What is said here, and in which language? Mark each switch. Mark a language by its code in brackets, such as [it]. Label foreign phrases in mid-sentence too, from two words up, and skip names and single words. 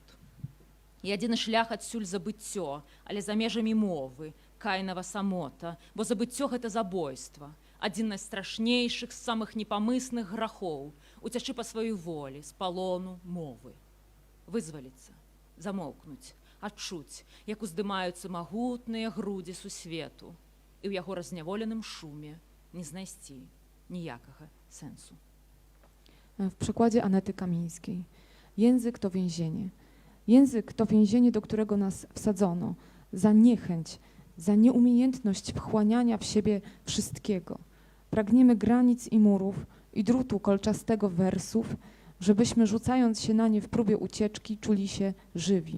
[be] І адзіны шлях адсюль забыццё, але за межамі мовы, кайнава самота, бо забыццё — гэта забойства, адзін з страшнейшых, з самых непамысных грахоў, уцячы па сваёй волі, з палону мовы. Вызваліцца, замоўкнуць, адчуць, як уздымаюцца магутныя грудзі сусвету, і ў яго разняволеным шуме не знайсці ніякага сэнсу. [pl] W przykładzie Anety Kamińskiej. Język to więzienie. Język to więzienie, do którego nas wsadzono za niechęć, za nieumiejętność wchłaniania w siebie wszystkiego. Pragniemy granic i murów i drutu kolczastego wersów, żebyśmy rzucając się na nie w próbie ucieczki czuli się żywi.